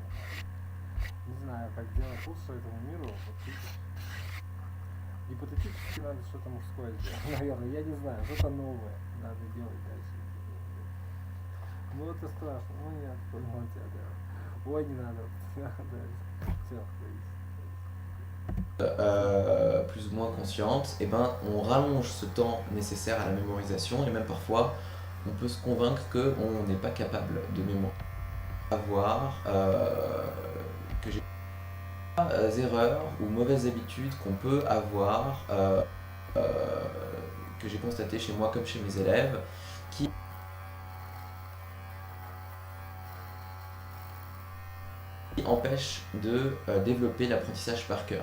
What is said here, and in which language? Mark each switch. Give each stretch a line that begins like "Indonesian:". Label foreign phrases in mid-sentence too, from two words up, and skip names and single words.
Russian: Не знаю, как делать лучше этому миру, вот гипотетически надо что-то мужское сделать, наверное, я не знаю, что-то новое надо делать дальше. Ну это страшно, ну нет, понял тебя, да. Ой, не надо, да, все,
French: plus ou moins consciente, eh ben, on rallonge ce temps nécessaire à la mémorisation et même parfois on peut se convaincre qu'on n'est pas capable de mémoriser. Avoir que j'ai erreurs ou mauvaises habitudes qu'on peut avoir, que j'ai constaté chez moi comme chez mes élèves, qui empêchent de développer l'apprentissage par cœur.